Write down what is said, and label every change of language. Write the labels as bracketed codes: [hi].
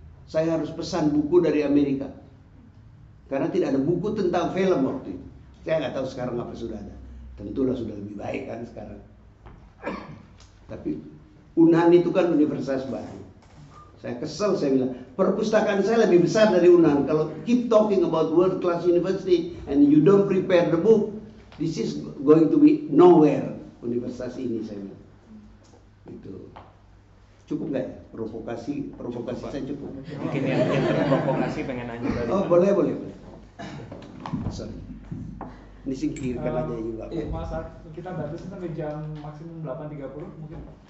[id] Saya harus pesan buku dari Amerika. Karena tidak ada buku tentang film waktu itu. Saya nggak tahu sekarang apa sudah ada. Tentulah sudah lebih baik kan sekarang. Tapi Unan itu kan universitas baru. Saya kesel, saya bilang, perpustakaan saya lebih besar dari Unan. Kalau [en] keep talking about world class university and you don't prepare the book, this is going to be nowhere. [id] Universitas ini saya bilang. Itu cukup nggak ya? Provokasi saya cukup. Mungkin yang terprovokasi pengen nanya tadi. Oh boleh. Sorry. Ini singkirkan aja juga. Mas, kita batas sampai jam maksimum 8.30 mungkin.